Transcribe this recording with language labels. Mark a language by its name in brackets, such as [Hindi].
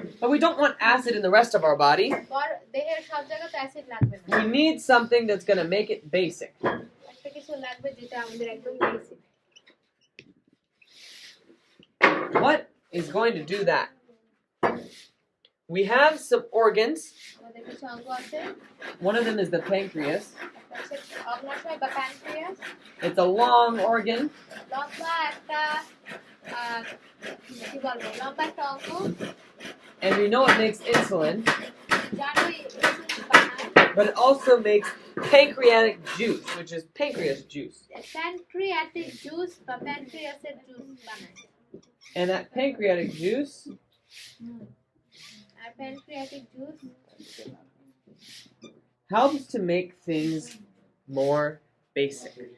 [English] But we don't want acid in the rest of our body. [Bangla] দেহের সব জায়গাতে acid লাগবে না [English] We need something that's going to make it basic. [Bangla] একটা কিছু লাগবে যেটা আমাদের একদম basic [English] What is going to do that? We have some organs. [Bangla] আমাদের কিছু অঙ্গ আছে [English] One of them is the pancreas. [Bangla] অগ্নাশয় বা pancreas [English] It's a long organ. [Bangla] লম্বা একটা কি বলবো লম্বা একটা অঙ্গ [English] And we know it makes insulin, [Bangla] জানোই বানায় [English] but it also makes pancreatic juice, which is pancreas juice. [Bangla] Pancreatic juice বা প্যানক্রিয়াসের জুস বানায় [English] And that pancreatic juice [Bangla] আর pancreatic juice [English] helps to make things more basic.